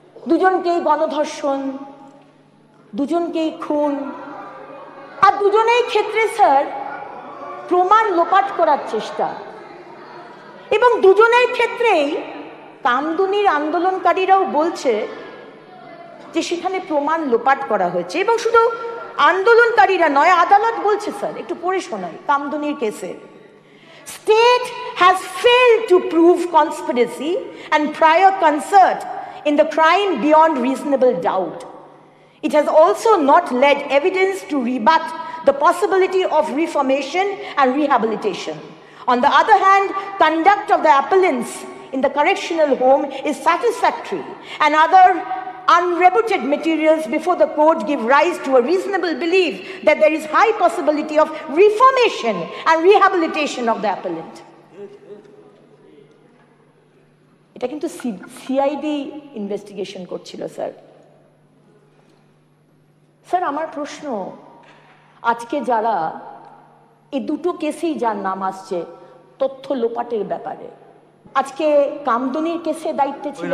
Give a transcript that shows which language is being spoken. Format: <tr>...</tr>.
<bn>দুজনকেই গণধর্ষণ, দুজনকেই খুন, আর দুজনেই ক্ষেত্রে স্যার প্রমাণ লোপাট করার চেষ্টা, এবং দুজনের ক্ষেত্রেই কামদুনির আন্দোলনকারীরাও বলছে যে সেখানে প্রমাণ লোপাট করা হয়েছে। এবং শুধু আন্দোলনকারীরা নয়, আদালত বলছে স্যার, একটু পড়ে শোনাই কামদুনির কেসে।</bn> <en>State has failed to prove conspiracy and prior concert in the crime beyond reasonable doubt. It has also not led evidence to rebut the possibility of reformation and rehabilitation. On the other hand, conduct of the appellants in the correctional home is satisfactory, and other unrebutted materials before the court give rise to a reasonable belief that there is high possibility of reformation and rehabilitation of the appellant.</en> <bn>এটা কিন্তু CID investigation করছিল sir. Sir, আমার প্রশ্ন, আজকে যারা এই দুটো কেসেই যার নাম আসছে তথ্য লোপাটের ব্যাপারে, আজকে কামদুনির কেসে দায়িত্বে ছিল,</bn>